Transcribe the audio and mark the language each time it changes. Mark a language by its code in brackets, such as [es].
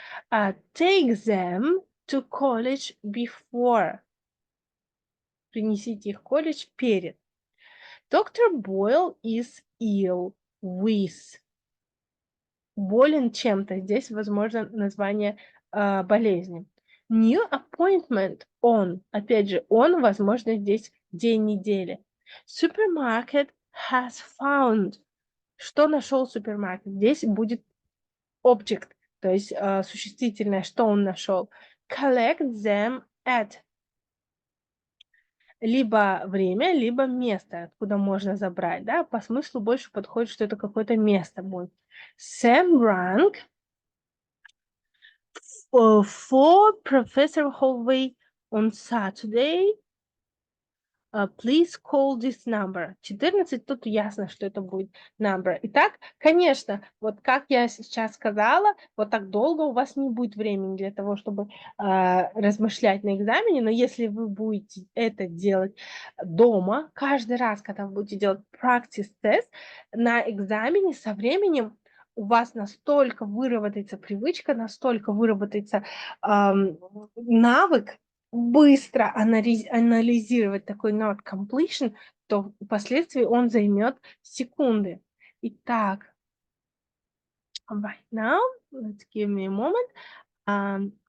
[en] Take them to college before. [ru] Принесите их в колледж перед. [en] Dr. Boyle is ill with. [ru] Болен чем-то. Здесь, возможно, название болезни. [en] New appointment on. [ru] Опять же, on, возможно, здесь день недели. [en] Supermarket has found. [ru] Что нашел супермаркет? Здесь будет object, то есть существительное, что он нашел. [en] Collect them at. [ru] Либо время, либо место, откуда можно забрать. Да? По смыслу больше подходит, что это какое-то место будет. [en] Sam rang for Professor Hallway on Saturday. Please call this number. [ru] 14, тут ясно, что это будет number. Итак, конечно, вот как я сейчас сказала, вот так долго у вас не будет времени для того, чтобы размышлять на экзамене, но если вы будете это делать дома, каждый раз, когда вы будете делать [en] practice test, [ru] на экзамене со временем у вас настолько выработается привычка, настолько выработается навык, быстро анализировать такой not completion, то впоследствии он займет секунды. [en] Итак, right now, let's give me a moment.